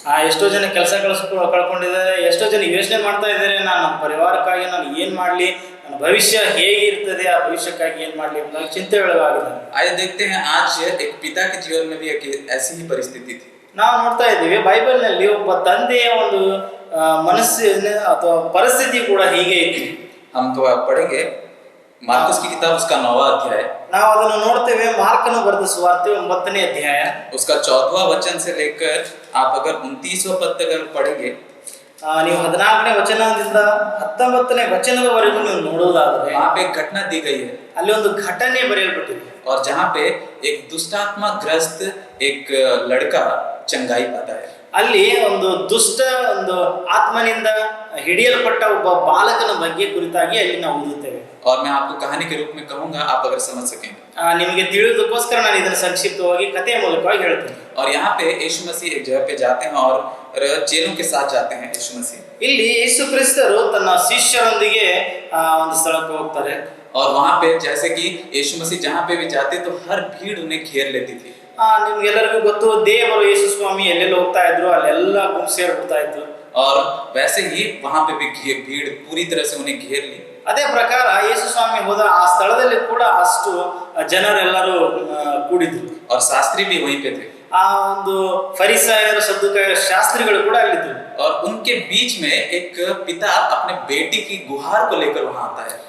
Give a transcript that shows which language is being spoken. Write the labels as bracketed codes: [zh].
[kn] ಎಷ್ಟೋ ಜನ ಕೆಲಸ ಕಳ್ಕೊಂಡಿದ್ದಾರೆ, ಎಷ್ಟೋ ಜನ ಯೋಚನೆ ಮಾಡ್ತಾ ಇದ್ದಾರೆ, ನಾನು ನಮ್ಮ ಪರಿವಾರಕ್ಕಾಗಿ ನಾನು ಏನ್ ಮಾಡ್ಲಿ, ನನ್ನ ಭವಿಷ್ಯ ಹೇಗಿರ್ತದೆ, ಆ ಭವಿಷ್ಯಕ್ಕಾಗಿ ಏನ್ ಮಾಡ್ಲಿ ಎಂಬುದಾಗಿ ಚಿಂತೆ ಒಳಗಾಗಿದೆ। [hi] आइए देखते हैं, आज एक पिता के जीवन में भी एक ऐसी ही परिस्थिति थी। [kn] ನಾವು ನೋಡ್ತಾ ಇದ್ದೀವಿ ಬೈಬಲ್ನಲ್ಲಿ ಒಬ್ಬ ತಂದೆಯ ಒಂದು ಮನಸ್ಸಿನ ಅಥವಾ ಪರಿಸ್ಥಿತಿ ಕೂಡ ಹೀಗೆ ಇತ್ತು। [hi] हम तो पढ़ेंगे मार्कुस की किताब, उसका 9वां अध्याय, [kn] ನಾವು ಅದನ್ನು ನೋಡ್ತೇವೆ ಮಾರ್ಕನು ಬರೆದ ಸುವಾರ್ತೆ 9ನೇ ಅಧ್ಯಾಯ, [hi] उसका 14वां वचन से लेकर आप अगर 29वां पद तक अगर पढ़ेंगे, [kn] ನೀವು 14ನೇ ವಚನದಿಂದ 19ನೇ ವಚನದವರೆಗೂ ನೀವು ನೋಡುವುದಾದರೆ [hi] वहाँ पे एक घटना दी गई है। [kn] ಅಲ್ಲಿ ಒಂದು ಘಟನೆ ಬರೆಯಲ್ಪಟ್ಟಿದೆ। [hi] और जहाँ पे एक दुष्टात्मा ग्रस्त एक लड़का चंगाई पाता है। [kn] ಅಲ್ಲಿ ಒಂದು ದುಷ್ಟ ಒಂದು ಆತ್ಮನಿಂದ ಹಿಡಿಯಲ್ಪಟ್ಟ ಒಬ್ಬ ಬಾಲಕನ ಬಗ್ಗೆ ಕುರಿತಾಗಿ ಅಲ್ಲಿ ನಾವು ಓದುತ್ತೇವೆ। [hi] और मैं आपको कहानी के रूप में कहूंगा, आप अगर समझ सकें। [kn] ನಿಮಗೆ ತಿಳಿಯೋದಕ್ಕೋಸ್ಕರ ನಾನು ಇದನ್ನು ಸಂಕ್ಷಿಪ್ತವಾಗಿ ಕಥೆಯ ಮೂಲಕವಾಗಿ ಹೇಳ್ತೇನೆ। [hi] और यहाँ पे यीशु मसीह एक जगह पे जाते हैं और चेलों के साथ जाते हैं यीशु मसीह। [kn] ಇಲ್ಲಿ ಯೇಸು ಕ್ರಿಸ್ತರು ತನ್ನ ಶಿಷ್ಯರೊಂದಿಗೆ ಒಂದು ಸ್ಥಳಕ್ಕೆ ಹೋಗ್ತಾರೆ। [hi] और वहाँ पे जैसे कि यीशु मसीह जहाँ पे भी जाते तो हर भीड़ उन्हें घेर लेती थी। [kn] ನಿಮ್ಗೆಲ್ಲರಿಗೂ ಗೊತ್ತು, ದೇವರು ಯೇಸು ಸ್ವಾಮಿ ಎಲ್ಲೆಲ್ಲಿ ಹೋಗ್ತಾ ಇದ್ರು ಅಲ್ಲೆಲ್ಲ ಗುಂಪು ಸೇರ್ಬಿಡ್ತಾ ಇತ್ತು। [hi] और वैसे ही वहाँ पे भी भीड़ पूरी तरह से उन्हें घेर ली। [kn] ಅದೇ ಪ್ರಕಾರ ಯೇಸು ಸ್ವಾಮಿ ಹೋದ ಆ ಸ್ಥಳದಲ್ಲಿ ಕೂಡ ಅಷ್ಟು ಜನರೆಲ್ಲರೂ ಕೂಡಿದ್ರು। [hi] और शास्त्री भी वहीं पे थे। [kn] ಆ ಒಂದು ಫರಿಸಾಯರು ಸದ್ದುಕಾಯರು ಶಾಸ್ತ್ರಿಗಳು ಕೂಡ ಅಲ್ಲಿದ್ರು। [hi] और उनके बीच में एक पिता अपने बेटी की गुहार को लेकर वहां आता है।